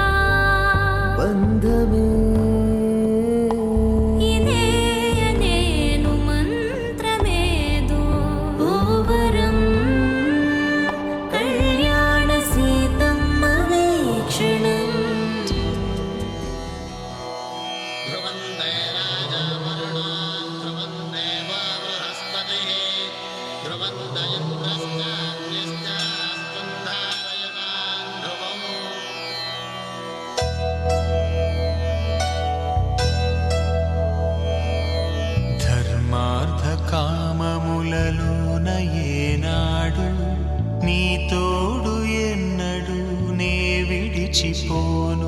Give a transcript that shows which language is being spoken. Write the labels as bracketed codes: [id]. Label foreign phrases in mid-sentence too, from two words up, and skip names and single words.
[te] బంధమే ఇదే నేను మంత్రమేదో ఓ వరం. కళ్యాణ సీతమ్మ వీక్షణం. [sa] ध्रुवन्ते राजावरुणो ध्रुवन्ते वा बृहस्पतिः ध्रुवन्त इन्द्रश्चाग्निश्चास्तुं धारयतां ध्रुवम् [te] ధర్మార్థ కామములలోన ఏనాడు నీ తోడు ఎన్నడు నే విడిచిపోను.